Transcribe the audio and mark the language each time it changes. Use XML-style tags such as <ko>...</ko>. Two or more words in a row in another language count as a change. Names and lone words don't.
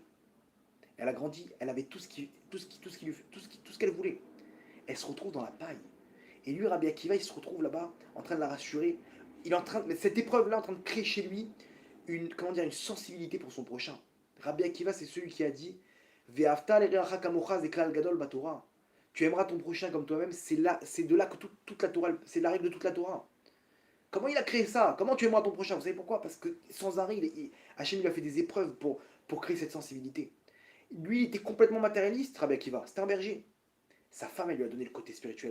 <fr>Elle a grandi, elle avait tout ce qu'elle voulait. Elle se retrouve dans la paille. Et lui, Rabbi Akiva, il se retrouve là-bas, en train de la rassurer. Il est en train, mais cette épreuve-là, en train de créer chez lui une, comment dire, une sensibilité pour son prochain. Rabbi Akiva, c'est celui qui a dit</fr> <he>Ve'afta l'ereacha kamocha zeklal gadol batorah.</he> <fr>Tu aimeras ton prochain comme toi-même. C'est de là que toute la Torah, c'est la règle de toute la Torah. Comment il a créé ça? Comment tu aimeras ton prochain? Vous savez pourquoi? Parce que sans arrêt, Hachem lui a fait des épreuves pour créer cette sensibilité. Lui, il était complètement matérialiste, Rabbi Akiva. C'était un berger. Sa femme, elle lui a donné le côté spirituel.</fr>